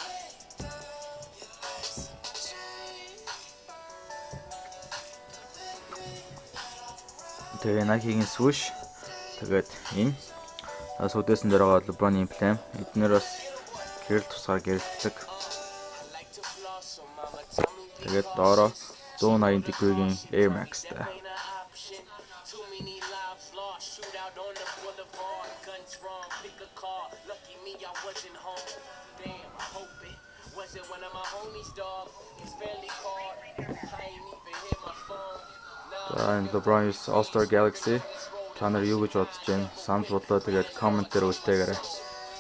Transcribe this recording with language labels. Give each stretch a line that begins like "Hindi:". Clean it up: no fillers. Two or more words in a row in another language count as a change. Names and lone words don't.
Mongolian: Тэгээ Nike-ийн swoosh. Тэгээд энэ сүдээсэн дээр байгаа LeBron эмблем. Эднэр бас гэрэл тусгаар гэрэлтдэг. Тэгээд доороо 180 degree-ийн Air Max-тай.
English: Shootout on the boulevard, guns wrong, pick a car. Lucky me, I wasn't home. Damn, I hope it wasn't one of my homies, dog. It's fairly hard. I ain't even hit my phone. And LeBron is All-Star Galaxy.
Mongolian: Та нар юу гэж бодож байна? Санал бодлоо тэгээд коммент дээр үлдээгээрэй.